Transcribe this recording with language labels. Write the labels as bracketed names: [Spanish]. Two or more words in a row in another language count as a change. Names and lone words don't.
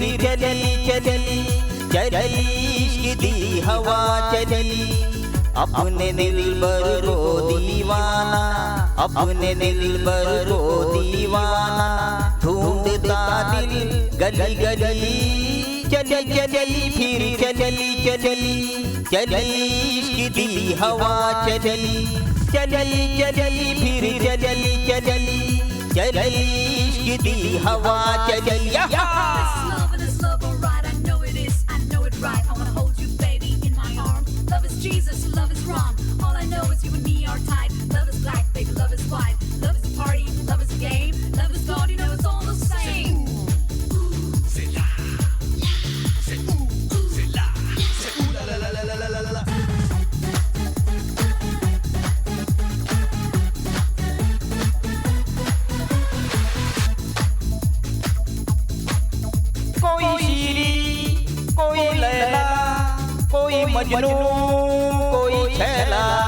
[Hindi] चली चली चली इश्क दी हवा चली अपने दिलबर को दीवाना अपने दिलबर को दीवाना ढूंढता दिल गली गली चली चली फिर चली चली चली इश्क दी हवा चली चली चली फिर चली चली चली इश्क दी हवा चली [English] Jesus, love is wrong. All I know is you and me are tied. Love is black, baby, love is white. Love is a party, love is a game. Love is God, you know it's all the same. [French] C'est là, c'est où, c'est là, c'est où, la la la la la la la la. [Hindi] कोई शीरी, कोई लैला, कोई मजनू, कोई छैला